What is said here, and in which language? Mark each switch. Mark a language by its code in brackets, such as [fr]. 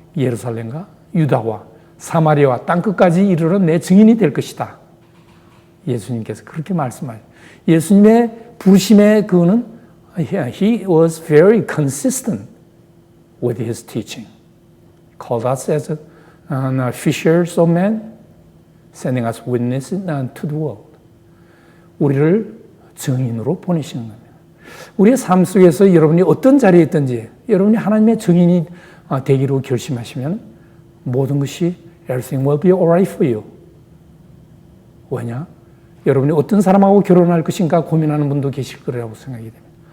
[ko] 예루살렘과 유다와 사마리아와 땅끝까지 이르러 내 증인이 될 것이다. 예수님께서 그렇게 말씀하셨어요. 예수님의 부르심의 그거는 [en] He was very consistent with His teaching. Called us as fishers of men, sending us witnesses to the world. [ko] 우리를 증인으로 보내시는 겁니다. 우리의 삶 속에서 여러분이 어떤 자리에 있든지 여러분이 하나님의 증인이 되기로 결심하시면 모든 것이 [en] everything will be alright for you. [ko] 왜냐? 여러분이 어떤 사람하고 결혼할 것인가 고민하는 분도 계실 거라고 생각이 됩니다.